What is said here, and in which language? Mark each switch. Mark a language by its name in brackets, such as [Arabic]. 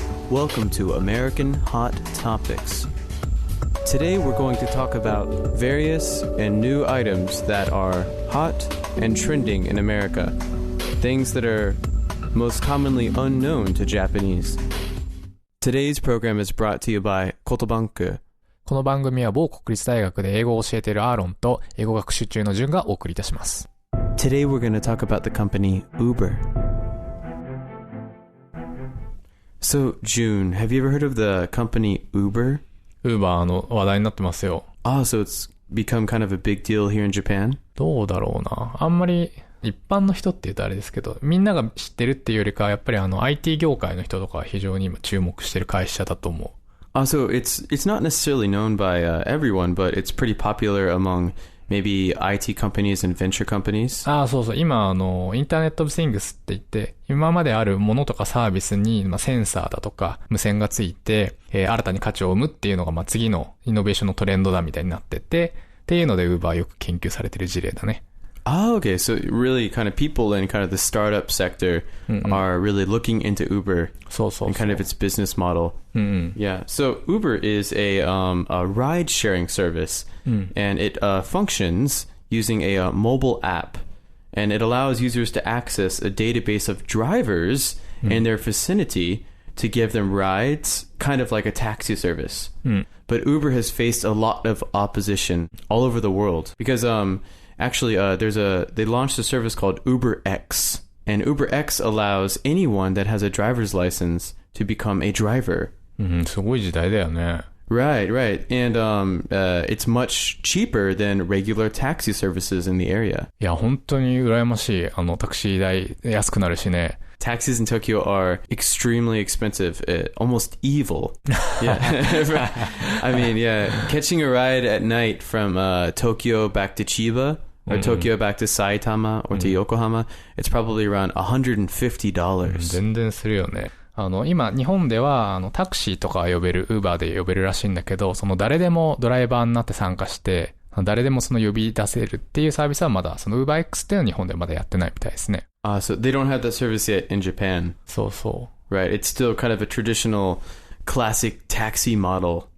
[English] Welcome to American Hot Topics. Today we're going to talk about various and new items that are hot and trending in America. Things that are most commonly unknown to Japanese. Today's program is brought to you by Kotobanku. [Japanese] この番組は某国立大学で英語を教えているアーロンと英語学習中のジュンがお送りいたします。 [English] Today we're going to talk about the company Uber. So, June, have you ever heard of the company Uber? [Japanese] Uber の話題になってますよ。 [English] So it's become kind of a big deal here in Japan? [Japanese] どうだろうな。あんまり一般の人って言うとあれですけど、みんなが知ってるっていうよりかはやっぱりIT 業界の人とかは非常に今注目してる会社だと思う。 [English] So it's not necessarily known by everyone, but it's pretty popular among maybe IT companies and venture companies. [Japanese] そうそう。今、インターネットオブシングスって言って、今まであるものとかサービスに、センサーだとか無線がついて、新たに価値を生むっていうのが、次のイノベーションのトレンドだみたいになってて、っていうので Uber よく研究されてる事例だね。 [English] Okay. So really kind of people in kind of the startup sector are really looking into Uber and kind of its business model. Yeah. So Uber is a ride sharing service and it functions using a mobile app and it allows users to access a database of drivers in their vicinity to give them rides, kind of like a taxi service. But Uber has faced a lot of opposition all over the world because actually, they launched a service called UberX, and UberX allows anyone that has a driver's license to become a driver. [Japanese] すごい時代だよね。 [English] Right. And it's much cheaper than regular taxi services in the area. [Japanese] いや、本当に羨ましい。タクシー代安くなるしね。 [English] Taxis in Tokyo are extremely expensive, almost evil. Yeah. I mean, yeah, catching a ride at night from Tokyo back to Chiba or Tokyo back to Saitama or to Yokohama, it's probably around $150. [Japanese] 全然するよね。今、日本では、タクシーとか呼べる、Uber で呼べるらしいんだけど、誰でもドライバーになって参加して、誰でもその呼び出せるっていうサービスはまだ、その UberX っていうのは日本ではまだやってないみたいですね。 [English] So they don't have that service yet in Japan. [Japanese] そうそう。 [English] Right. It's still kind of a traditional classic taxi model.